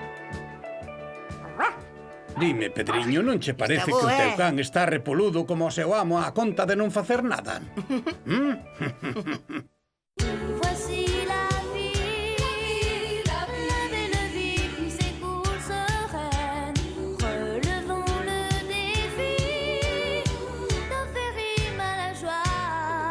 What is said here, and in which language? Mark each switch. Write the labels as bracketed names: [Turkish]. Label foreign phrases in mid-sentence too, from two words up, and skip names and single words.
[Galician] Dime, Pedriño, non che parece Está que o bo, teu can está repoludo como o seu amo a conta de non facer nada? [French] Voici la vie, la belle vie qui s'écoule sereine. Relevons le défi d'en faire rime à la joie.